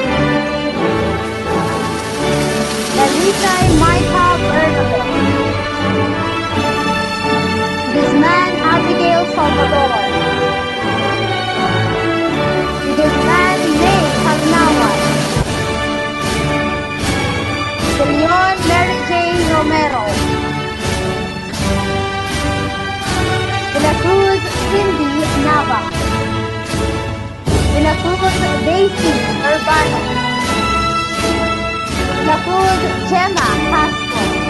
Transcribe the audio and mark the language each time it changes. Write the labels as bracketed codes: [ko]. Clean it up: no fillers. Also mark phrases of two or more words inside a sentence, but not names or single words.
[tl] Dalitay Maika Bernabé. Guzman Abigail Salvador. Guzman May Pagnawan. De Leon Mary Jane Romero. De la Cruz Cindy Nava. De la Cruz Daisy Urbano. De la Cruz Gemma Castro.